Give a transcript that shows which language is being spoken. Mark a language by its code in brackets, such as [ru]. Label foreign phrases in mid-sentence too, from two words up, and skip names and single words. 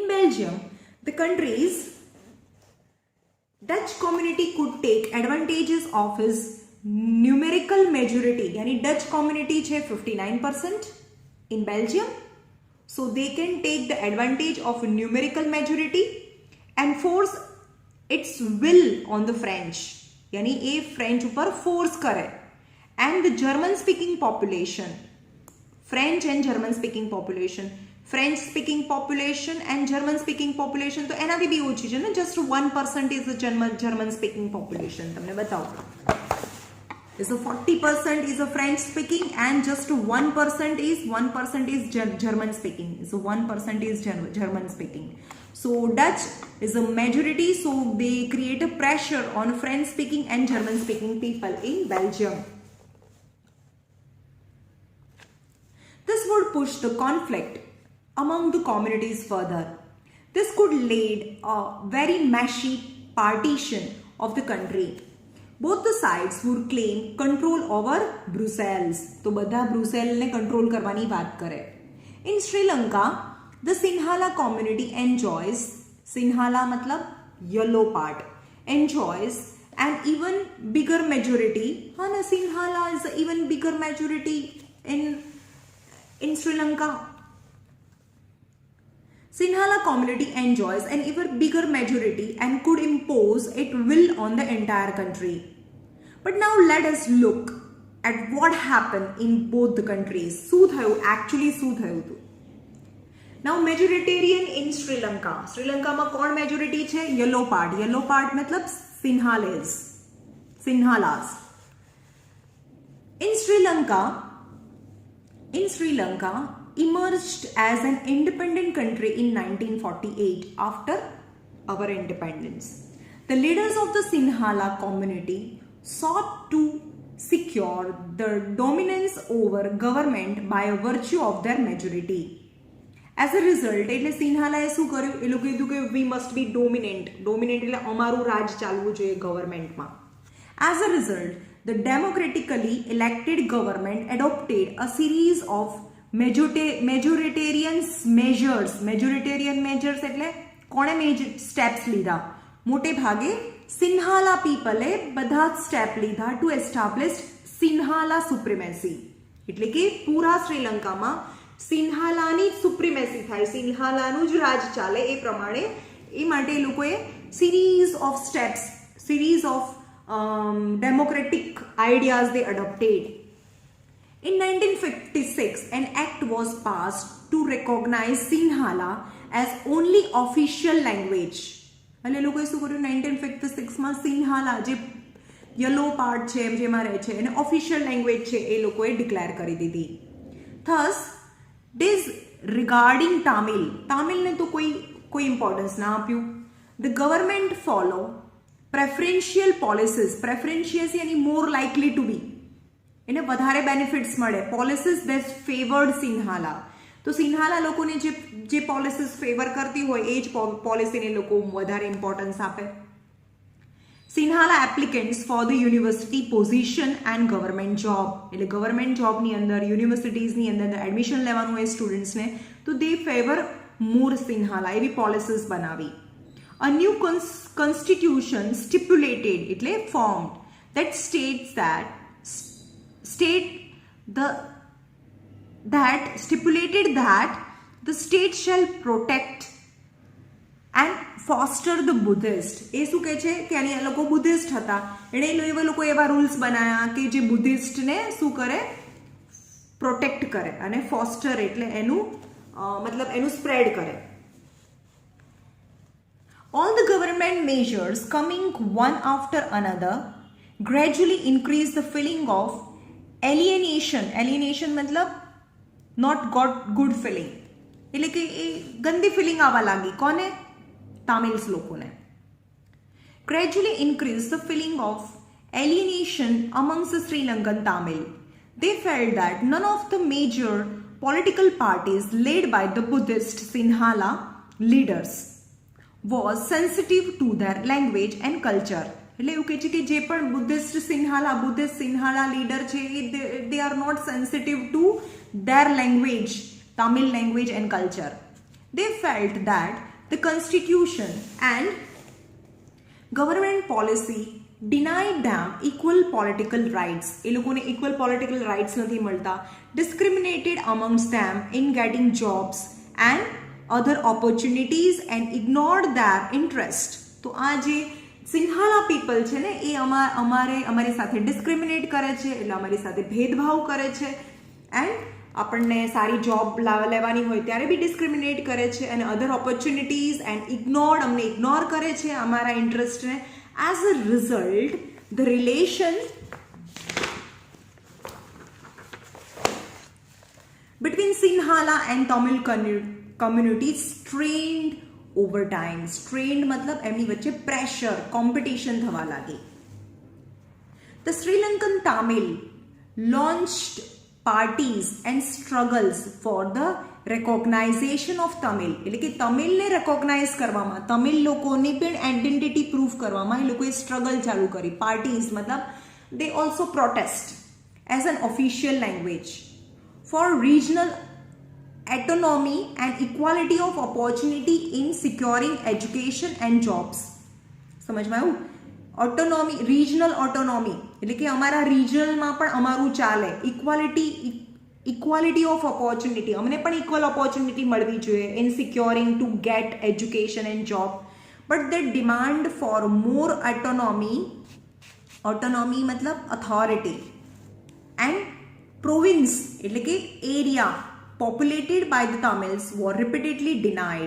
[en] In Belgium, the countries Dutch community could take advantages of his numerical majority. यानी Dutch community है 59% in Belgium, so they can take the advantage of numerical majority and force its will on the French. [hi] यानी ये French ऊपर force करे. [en] And the German speaking population, French and German speaking population, French speaking population and German speaking population तो [gu] એનાથી બી ઓછી છે ને, [en] just 1% is the German speaking population. [gu] તમને બતાવો, [en] is the 40% is a French speaking and just 1% is German speaking. So 1% is German speaking. So Dutch is a majority, so they create a pressure on French speaking and German speaking people in Belgium. This would push the conflict among the communities further. This could lead a very messy partition of the country. Both the sides would claim control over Brussels. [gu] तो બધા બ્રુસેલ ને કંટ્રોલ કરવાની બાત કરે. [en] In Sri Lanka, the Sinhala community enjoys, Sinhala मतलब yellow part, enjoys an even bigger majority. [hi] हाँ ना, [en] Sinhala is an even bigger majority in Sri Lanka. Sinhala community enjoys an even bigger majority and could impose its will on the entire country. But now let us look at what happened in both the countries. [gu] શું થયું? [en] Actually [gu] શું થયું હતું? [en] Now majoritarian in Sri Lanka. [gu] Sri Lanka માં કોણ majority છે? [en] Yellow part. Yellow part मतलब Sinhalas. In Sri Lanka emerged as an independent country in 1948 after our independence. The leaders of the Sinhala community sought to secure the dominance over government by virtue of their majority. As a result, [gu] એટલે સિન્હાલાએ શું કર્યું? એ લોકો કીધું કે [en] we must be dominant. [gu] Dominant એટલે અમારું રાજ ચાલવું જોઈએ ગવર્મેન્ટમાં. [en] As a result, the democratically elected government adopted a series of majoritarian measures [gu] એટલે કોણે સ્ટેપ્સ લીધા? મોટે ભાગે સિન્હાલા પીપલે બધા સ્ટેપ લીધા [en] to establish Sinhala supremacy. [gu] એટલે કે પૂરા શ્રીલંકામાં સિન્હાલાની સુપ્રીમેસી થાય, સિન્હાલાનું જ રાજ ચાલે એ પ્રમાણે. એ માટે એ લોકોએ [en] series of steps, series of democratic ideas they adopted. In 1956, an act was passed to recognize Sinhala as only official language. [gu] એટલે લોકોએ શું કર્યું? 1956માં સિન્હાલા જે યલો પાર્ટ છે જેમાં રહે છે એને ઓફિશિયલ લેંગ્વેજ છે એ લોકોએ ડિક્લેર કરી દીધી. [en] Thus, disregarding [gu] તામિલને તો કોઈ ઇમ્પોર્ટન્સ ના આપ્યું. [en] The government follow preferential policies. Preferential यानी more likely to be, [gu] એને વધારે બેનિફિટ્સ મળે. [en] policies that favoured Sinhala. [gu] તો સિન્હાલા લોકોને જે પોલિસીસ ફેવર કરતી હોય એ જ પોલિસીને લોકો વધારે ઇમ્પોર્ટન્સ આપે. [en] Sinhala applicants for the university position and government job, [gu] એટલે ગવર્મેન્ટ જોબની અંદર યુનિવર્સિટીઝની અંદર એડમિશન લેવાનું હોય સ્ટુડન્ટ્સને, તો [en] they favour more Sinhala. [gu] એવી પોલિસીસ બનાવી. [en] a new constitution stipulated એટલે ફોર્મ્ડ that stipulated that the state shall protect and foster the Buddhist. [gu] એ શું કહે છે કે આની આ લોકો બુદ્ધિસ્ટ હતા, એટલે એ લોકો એવા રૂલ્સ બનાવ્યા કે જે બુદ્ધિસ્ટને શું કરે? પ્રોટેક્ટ કરે. અને ફોસ્ટર એટલે એનું મતલબ એનું સ્પ્રેડ કરે. [en] All the government measures coming one after another gradually increase the feeling of alienation. Alienation मतलब not got good feeling, [gu] એટલે કે એ ગંદી ફિલિંગ આવવા લાગી. કોને? તામિલ્સ લોકોને. [en] Gradually increase the feeling of alienation amongst the Sri Lankan Tamil. They felt that none of the major political parties led by the Buddhist Sinhala leaders was sensitive to their language and culture. [gu] એટલે એવું કહે છે કે જે પણ બુદ્ધિસ્ટ સિન્હાલા લીડર છે [en] they are not sensitive to their language, Tamil language and culture. They felt that the constitution and government policy denied them equal political rights. [gu] એ લોકોને [en] equal political rights [gu] નથી મળતા. [en] Discriminated amongst them in getting jobs and other opportunities and ignored their interest. [gu] તો આ જે સિંહાલા પીપલ છે ને એ અમારી સાથે ડિસ્ક્રિમિનેટ કરે છે, એટલે અમારી સાથે ભેદભાવ કરે છે એન્ડ આપણને સારી જોબ લેવાની હોય ત્યારે બી ડિસ્ક્રિમિનેટ કરે છે અને [en] other opportunities [gu] એન્ડ અમને ઇગ્નોર કરે છે અમારા ઇન્ટરેસ્ટને. [en] As a result the relation between Sinhala and Tamil community strained over time. [gu] Strained मतलब એમની વચ્ચે પ્રેશર, કોમ્પિટિશન થવા લાગી. [en] The Sri Lankan Tamil launched parties and struggles for the recognition of Tamil. [gu] એટલે કે તમિલને રેકોગ્નાઇઝ કરવામાં, તમિલ લોકોની પણ આઈડેન્ટિટી પ્રૂફ કરવામાં એ લોકોએ સ્ટ્રગલ ચાલુ કરી. પાર્ટીઝ મતલબ [en] they also protest as an official language for regional autonomy and equality of opportunity in securing education and jobs. [gu] સમજમાં આવ્યું? ઓટોનોમી, રિજનલ ઓટોનોમી એટલે કે અમારા રિજનલમાં પણ અમારું ચાલે. [en] equality of opportunity, [gu] અમને પણ [en] equal opportunity [gu] મળવી જોઈએ [en] in securing to get education and job. But the demand for more autonomy મતલબ authority and province [gu] એટલે કે [en] area populated by the Tamils were repeatedly denied.